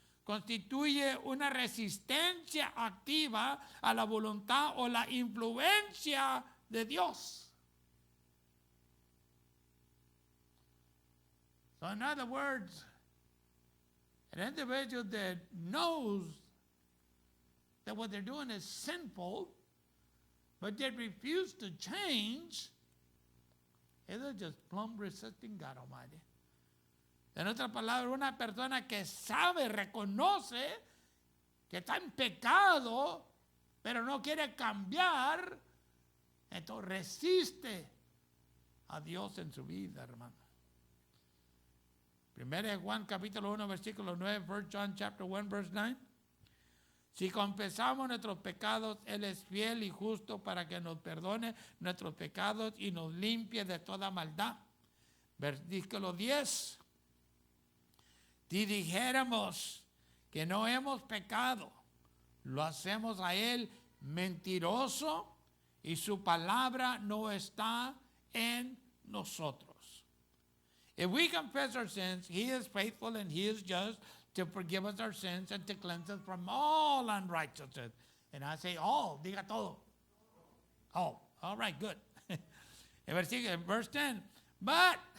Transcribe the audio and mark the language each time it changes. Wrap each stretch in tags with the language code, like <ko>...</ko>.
<es>Constituye una resistencia activa a la voluntad o la influencia de Dios.</es> <en>So in other words, an individual that knows that what they're doing is sinful, but yet refuse to change, they're just plumb resisting God Almighty.</en> <es>En otras palabras, una persona que sabe, reconoce que está en pecado, pero no quiere cambiar, entonces resiste a Dios en su vida, hermano. 1 Juan capítulo 1, versículo 9,</es> <en>1 John chapter 1, verse 9.</en> <es>Si confesamos nuestros pecados, Él es fiel y justo para que nos perdone nuestros pecados y nos limpie de toda maldad. Versículo 10. Si dijéramos que no hemos pecado, lo hacemos a Él mentiroso y su palabra no está en nosotros.</es> <en>If we confess our sins, He is faithful and He is just to forgive us our sins and to cleanse us from all unrighteousness. And I say all,</en> <es>diga todo.</es> <en>All. All right, good. In verse 10, but</en>